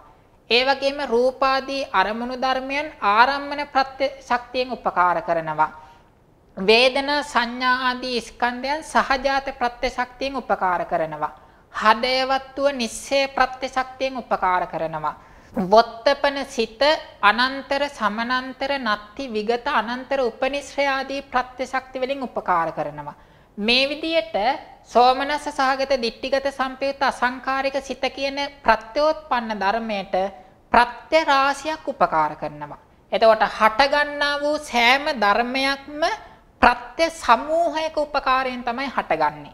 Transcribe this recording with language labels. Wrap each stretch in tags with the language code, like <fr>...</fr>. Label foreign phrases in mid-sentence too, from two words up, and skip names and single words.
<si>ඒ වගේම රූපාදී අරමුණු ධර්මයන් ආරම්මන ප්‍රත්‍ය ශක්තියෙන් උපකාර කරනවා. වේදනා සංඥා ආදී ස්කන්ධයන් සහජාත ප්‍රත්‍ය ශක්තියෙන් උපකාර කරනවා. හදයවත්ව නිස්සය ප්‍රත්‍ය ශක්තියෙන් උපකාර කරනවා. වොත්තපන සිත අනන්තර සමනන්තර නත්ති විගත අනන්තර උපනිශ්‍රය ආදී ප්‍රත්‍ය ශක්ති වලින් උපකාර කරනවා. මේ විදියට</si> <pi>සෝමනස්ස සහගත දිට්ඨිගත සංපයුත් අසංකාරික</pi> <si>සිත කියන ප්‍රත්‍යෝත්පන්න ධර්මයට ප්‍රත්‍ය රාශියක් උපකාර කරනවා. එතකොට හට ගන්නා වූ සෑම ධර්මයක්ම ප්‍රත්‍ය සමූහයක උපකාරයෙන් තමයි හටගන්නේ.</si>